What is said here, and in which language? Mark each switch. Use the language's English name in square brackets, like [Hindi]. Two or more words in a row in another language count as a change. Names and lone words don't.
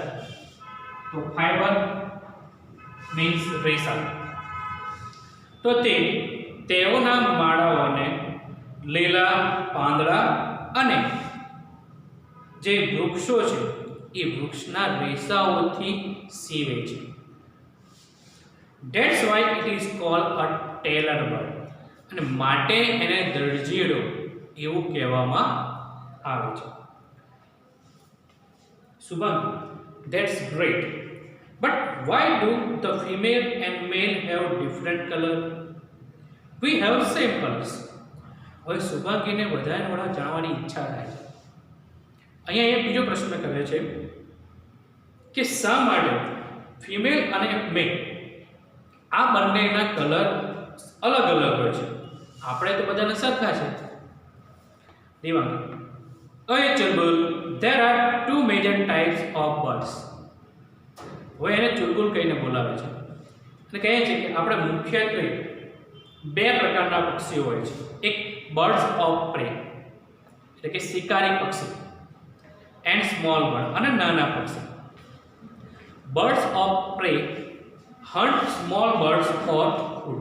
[Gujarati] તો [English] fiber means [Gujarati] રેસા. તો તે તેઓના માળાઓને લીલા પાંદડા અને જે વૃક્ષો છે એ વૃક્ષના રેસાઓથી સીવે છે. [English] That's why it is called a tailor bird. [Gujarati] અને માટે એને દરજીડો એવું કહેવામાં આવે છે. [English] Subhangi, that's great. But why do the female and male have different color? We have same colors. [Gujarati] હવે શુભાંગીને વધારે વડા જાણવાની ઈચ્છા થાય છે. અહીંયા એક બીજો પ્રશ્ન કરે છે કે શા માટે ફિમેલ અને મેલ આ બંનેના કલર અલગ અલગ હોય છે? આપણે તો બધાને સરખા છે. દેવાંગ, ચુલબુલ, [English] there are two major types of birds. [Gujarati] હવે એને ચુલબુલ કહીને બોલાવે છે અને કહે છે કે આપણે મુખ્યત્વે બે પ્રકારના પક્ષીઓ હોય છે. એક [English] birds of prey [Gujarati] એટલે કે શિકારી પક્ષી, [English] and small bird [Gujarati] અને નાના પક્ષી. [English] birds of prey hunt small birds for food.